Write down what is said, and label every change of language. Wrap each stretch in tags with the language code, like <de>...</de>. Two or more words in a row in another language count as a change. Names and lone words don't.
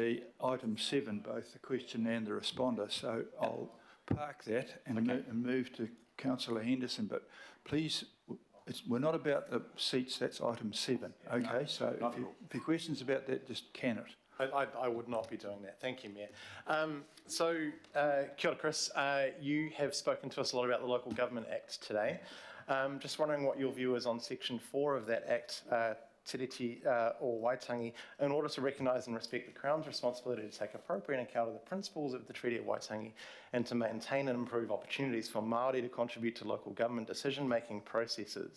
<en>the item 7, both the question and the responder, so I'll park that and move to councillor Henderson, but please, we're not about the seats, that's item 7, okay? So if your question's about that, just can it. I would not be doing that. Thank you, Mayor.</en> <mi>Kia ora, Chris.</mi> <en>You have spoken to us a lot about the Local Government Act today. Just wondering what your view is on Section 4 of that Act, Tiriti or Waitangi, in order to recognise and respect the Crown's responsibility to take appropriate account of the principles of the Treaty of Waitangi and to maintain and improve opportunities for Māori to contribute to local government decision-making processes.</en>